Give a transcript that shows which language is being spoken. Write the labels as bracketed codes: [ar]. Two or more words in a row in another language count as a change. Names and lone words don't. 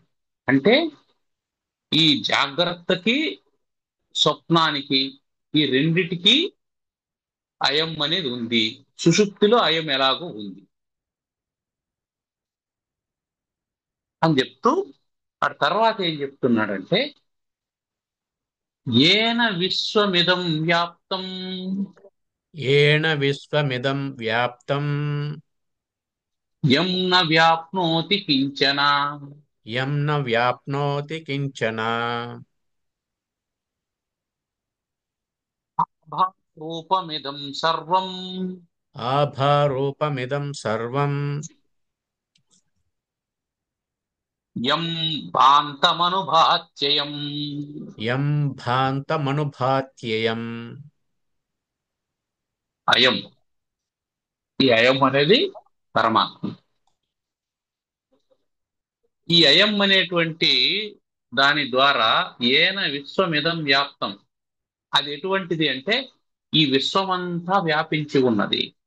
[te] అంటే ఈ జాగ్రత్తకి స్వప్నానికి, ఈ రెండిటికి అయం అనేది ఉంది. సుషుప్తిలో అయం ఎలాగో ఉంది అని చెప్తూ, ఆ తర్వాత ఏం చెప్తున్నాడంటే, [sa] ఏన విశ్వమిదం వ్యాప్తం येन विश्वमिदं व्याप्तं యం న వ్యాప్నోతి కించన. यं न व्याप्नोति किञ्चन రూపమిదం సర్వం आभारूपमिदं सर्वं యం భాంతమనుభాత్యయం. यं भान्तमनुभात्ययम् [te] అయం, ఈ అయం అనేది పరమాత్మ. ఈ అయం అనేటువంటి దాని ద్వారా [sa] ఏన విశ్వమిదం వ్యాప్తం, [te] అది ఎటువంటిది అంటే ఈ విశ్వమంతా వ్యాపించి ఉన్నది.